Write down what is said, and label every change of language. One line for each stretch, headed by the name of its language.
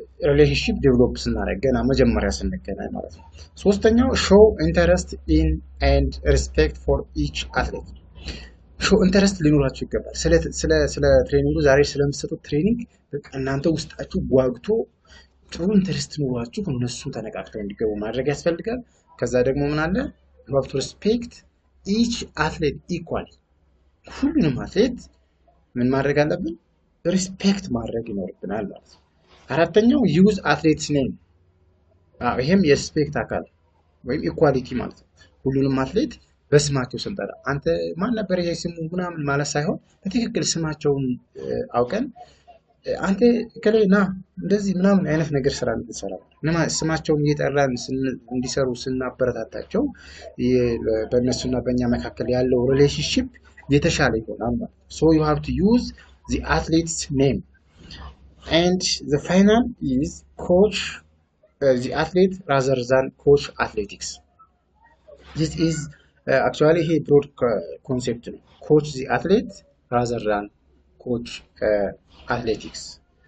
Amharic: ሪሌሽንሺፕ ዴቨሎፕ ስናደርግ ገና መጀመሪያ ስንገናኝ ማለት ነው። ሶስተኛው
English: ሾው ኢንተረስት ኢን ኤንድ ሪስፔክት ፎር ኢች አትሌት።
Amharic: ሾው ኢንተረስት ሊኖራችሁ ይገባል። ስለ ትሬኒንጉ ዛሬ ስለምትሰጡት ትሬኒንግ በቃ እናንተ ውስጣችሁ ጓግቶ ጥሩ ኢንተረስት ኖሯችሁ እነሱ ተነቃቅተው እንዲገቡ ማድረግ ያስፈልጋል። ከዛ ደግሞ ምን አለ?
English: you have to respect each athlete equally።
Amharic: ሁሉንም አትሌት ምን ማድረግ አለብን? ሪስፔክት ማድረግ ይኖርብናል ማለት ነው። አራተኛው
English: ዩዝ አትሌትስ ኔም።
Amharic: ይሄም የሪስፔክት አካል ወይም ኢኳሊቲ ማለት ነው። ሁሉንም አትሌት በስማቸው ስንጠራ አንተ ማን ነበር ይሄ ስሙ ምናምን ማለት ሳይሆን በትክክል ስማቸውን አውቀን አንተ ከሌና እንደዚህ ምናምን አይነት ነገር ስራ እንሰራለን። ስማቸውን እየጠራን እንዲሰሩ ስናበረታታቸው በእነሱና በእኛ መካከል ያለው ሪሌሽንሺፕ የተሻለ ይሆናል ማለት ነው።
English: so you have to use the athlete's name. And the final is coach the athlete rather than coach athletics. This is actually a broad concept. Coach the athlete rather than coach athletics.